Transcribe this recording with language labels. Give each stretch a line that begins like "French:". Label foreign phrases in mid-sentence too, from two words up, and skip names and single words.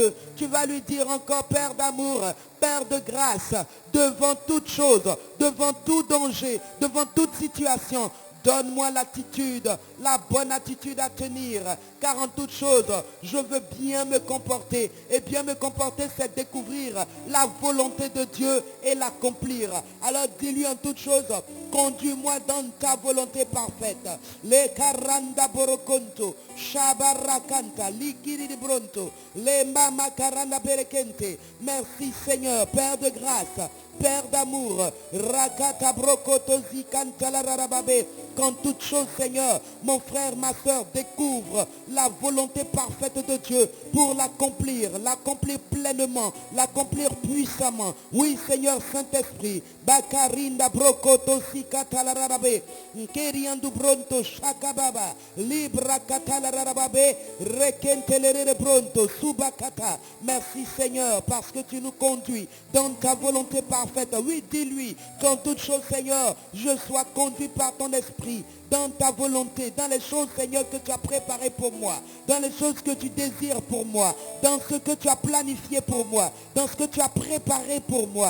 French: Tu vas lui dire encore, Père d'amour, Père de grâce, devant toute chose, devant tout danger, devant toute situation, donne-moi l'attitude, la bonne attitude à tenir, car en toute chose, je veux bien me comporter. Et bien me comporter, c'est découvrir la volonté de Dieu et l'accomplir. Alors dis-lui en toute chose, conduis-moi dans ta volonté parfaite. Le karanda borokonto, shabarakanta, likiri di bronto, le mama karanda berekente. Merci Seigneur, Père de grâce, Père d'amour, rakata brokotozi kantalararababe. Qu'en toute chose, Seigneur, mon frère, ma soeur, découvre la volonté parfaite de Dieu pour l'accomplir pleinement, l'accomplir puissamment. Oui, Seigneur Saint-Esprit, Bakarinda brokotosi katalararabe, keriandu bronto shakababa, libra katalararababe, rekentelere bronto subakata. Merci Seigneur, parce que tu nous conduis dans ta volonté parfaite. Oui, dis-lui qu'en toute chose, Seigneur, je sois conduit par ton esprit dans ta volonté, dans les choses, Seigneur, que tu as préparées pour moi, dans les choses que tu désires pour moi, dans ce que tu as planifié pour moi, dans ce que tu as préparé pour moi.